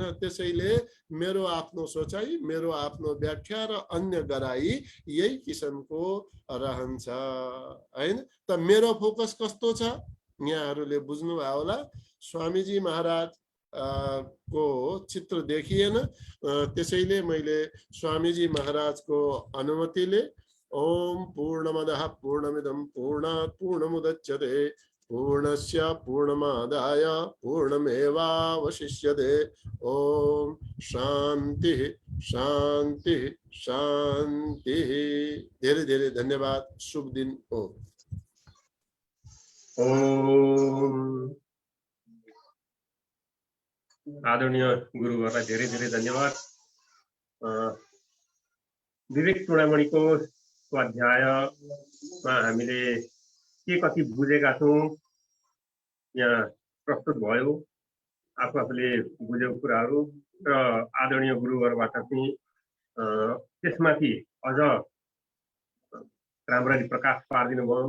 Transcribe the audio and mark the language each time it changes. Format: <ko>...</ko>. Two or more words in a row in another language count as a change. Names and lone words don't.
<ne>त्यसैले मेरो आफ्नो सोचाइ, मेरो आफ्नो व्याख्या र अन्य गराई यही किसिमको रहन्छ हैन। त मेरो फोकस कस्तो छ यहाँहरूले बुझ्नुभयो होला। स्वामीजी महाराज को चित्र देखिएन, त्यसैले मैले स्वामीजी महाराजको अनुमतिले</ne> <sa>ओम पूर्णमदः पूर्णमिदं पूर्णात् पूर्णमुदच्यते पूर्णस्य पूर्णमादाय पूर्णमेवावशिष्यते। ओम शांति शांति शांति।</sa> <ne>धेरै धेरै धन्यवाद। शुभ दिन। ओम आदरणीय गुरुहरूलाई धेरै धेरै धन्यवाद। विवेक चूडामणिको स्वाध्यायमा हामीले के कति बुझेका छौँ यहाँ प्रस्तुत भयो, आफूले बुझेको कुराहरू र आदरणीय गुरुहरूबाट चाहिँ त्यसमाथि अझ राम्ररी प्रकाश पारिदिनु भयो।</ne>